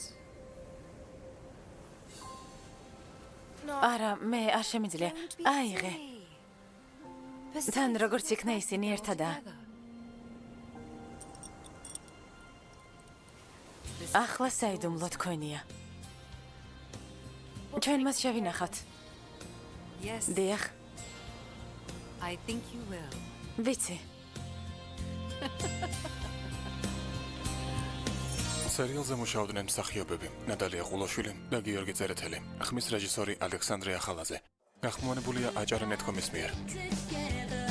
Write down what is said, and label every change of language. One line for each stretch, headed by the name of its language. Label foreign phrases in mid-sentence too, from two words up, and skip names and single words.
Georgian: არა, მე არ შემიძლია. აიღე. თან როგორც იქნა ისინი ერთადაა. ახლა საიდუმლო თქვენია. ჩვენ მას შევინახავთ. Yes, დიახ,
English: I think you will.
Georgian: ვიცი. სერიალზე მუშაობდნენ მსახიობები ნატალია ყულოშვილი და გიორგი წერეთელი. ხმის რეჟისორი ალექსანდრე ახალაძე. გახმოვანებულია აჭარა ნეტკომის მიერ.